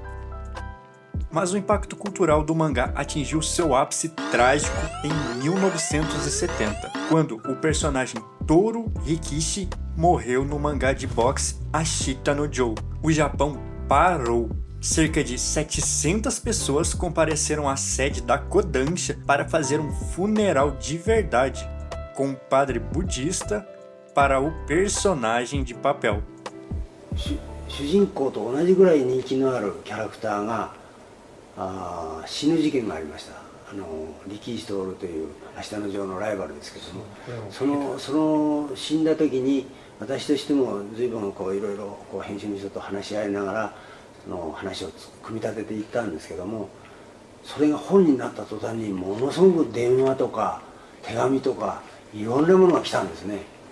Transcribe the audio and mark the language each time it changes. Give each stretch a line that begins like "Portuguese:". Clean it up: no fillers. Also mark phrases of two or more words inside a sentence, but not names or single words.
Portuguese: Mas o impacto cultural do mangá atingiu seu ápice trágico em 1970, quando o personagem Toru Rikishi morreu no mangá de boxe Ashita no Joe. O Japão parou. Cerca de 700 pessoas compareceram à sede da Kodansha para fazer um funeral de verdade, com um padre budista para o personagem de papel.
Japanese: 主人公と同じぐらい人気のあるキャラクターが死ぬ事件がありました。力士徹という明日のジョーのライバルですけども、その死んだ時に私としても随分いろいろ編集の人と話し合いながらその話を組み立てていったんですけども、それが本になった途端にものすごく電話とか手紙とかいろんなものが来たんですね。